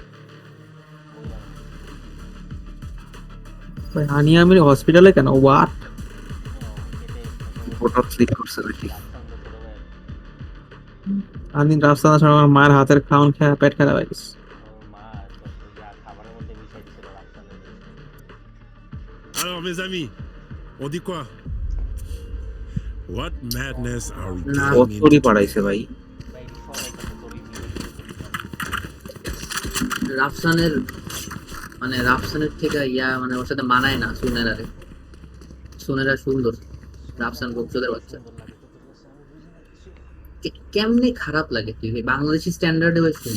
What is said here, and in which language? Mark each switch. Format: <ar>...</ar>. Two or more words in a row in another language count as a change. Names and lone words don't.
<bn>ভাই হানি আমির হসপিটালে কেন? হোয়াট? ফটো ক্লিক করছে নাকি? আমি রাস্তা ছাড়া আমার মায়ের হাতের খাওন খেয়ে পেট খারাপ হয়ে গেছে। মা যা খাবারের মধ্যে মিশাই দিছিল রাস্তাতে</bn> <fr>Alors, mes amis, on dit quoi?</fr> <en>What madness are we Nah. getting কতরি into?</en> <bn>পাঠাইছে ভাই। ভাই সবাই কাছে তোর রিভিউ রাফসানের মানে রাফসানের থেকে ইয়া মানে ওর সাথে মানায় না সুনেরারে। সুনেরা সুন্দর, রাফসান গোপচোদের বাচ্চা। সুন্দর লাগে তো তোর কাছে আমি বুঝি না কিছু কেমনে খারাপ লাগে তুই ভাই বাংলাদেশি স্ট্যান্ডার্ডে ভাই শুন।</bn>